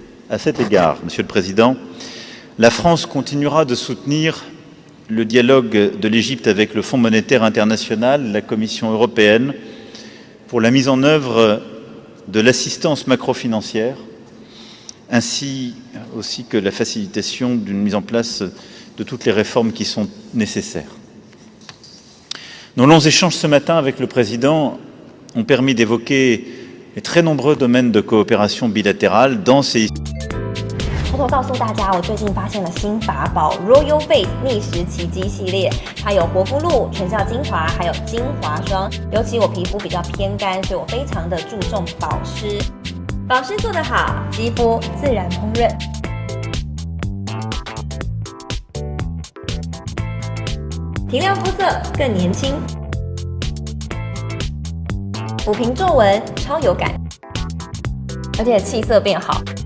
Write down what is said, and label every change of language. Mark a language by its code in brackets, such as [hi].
[fr] À cet égard, Monsieur le Président, la France continuera de soutenir le dialogue de l'Égypte avec le Fonds monétaire international, la Commission européenne, pour la mise en œuvre de l'assistance macrofinancière, ainsi aussi que la facilitation d'une mise en place de toutes les réformes qui sont nécessaires. Nos longs échanges ce matin avec le Président ont permis d'évoquer les très nombreux domaines de coopération bilatérale dans ces... [zh] 偷偷告诉大家，我最近发现了新法宝 Royal Face 逆时奇迹系列，它有活肤露、全效精华，还有精华霜。尤其我皮肤比较偏干，所以我非常的注重保湿。保湿做得好，肌肤自然烹润。提亮肤色更年轻，抚平皱纹超有感，而且气色变好。